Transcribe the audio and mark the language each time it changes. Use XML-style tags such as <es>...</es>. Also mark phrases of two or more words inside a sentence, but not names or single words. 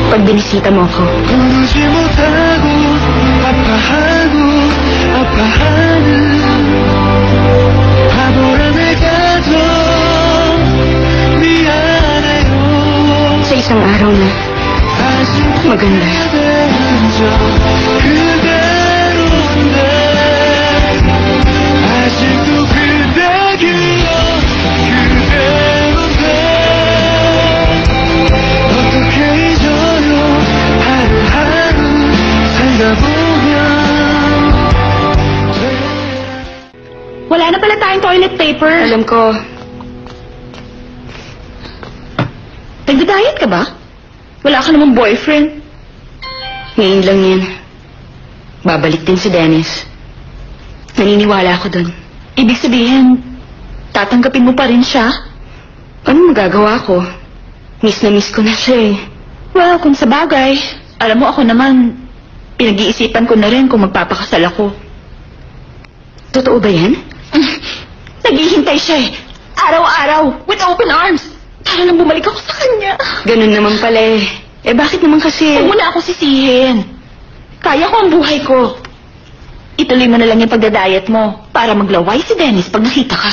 <tl>binisita mo ako.</tl> <ko>울지 못하고 아파하고 아파하는 바보라 내가 더 미안해요</ko> <tl>Sa isang araw na maganda.</tl> <ko>그대로인데 아직도 그대 기억 그대로인데 어떻게 잊어요 하루하루 살다 보면</ko> <tl>Wala na pala tayong</tl> <en>toilet paper.</en> <tl>Alam ko. Nagda-diet ka ba? Wala ka namang boyfriend. Ngayon lang yan. Babalik din si Dennis. Naniniwala ako dun. Ibig sabihin, tatanggapin mo pa rin siya? Anong magagawa ko? Miss na miss ko na siya eh. Well, kung sa bagay, alam mo ako naman, pinag-iisipan ko na rin kung magpapakasal ako. Totoo ba yan? Naghihintay siya eh. Araw-araw,</tl> <en>with open arms.</en> <tl>Para lang bumalik ako sa kanya. Ganun naman pala eh. Eh bakit naman kasi? Huwag mo na ako sisihin. Kaya ko ang buhay ko. Ituloy mo na lang yung pagdadayat mo para maglaway si Dennis pag nakita ka.</tl>